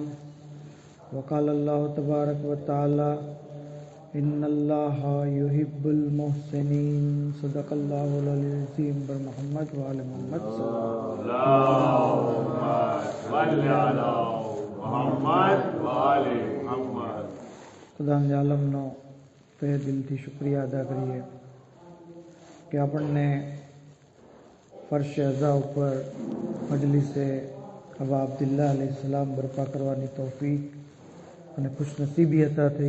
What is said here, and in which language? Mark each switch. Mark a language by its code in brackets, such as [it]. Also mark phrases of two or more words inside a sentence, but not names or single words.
[ar] وقال الله تبارك وتعالى إن الله يحب المحسنين. صدق الله العلي العظيم. محمد وآل محمد اللهم صل على محمد وآل محمد. [gu] ખુદા આલમનો તહે દિલથી શુક્રિયા અદા કરીએ કે આપણને ફર્શ અઝા ઉપર મજલિસે અબા અબ્દુલ્લાહ અલૈહિસ્સલામ બરપા કરવાની તૌફીક અને ખુશનસીબી અતા થઈ.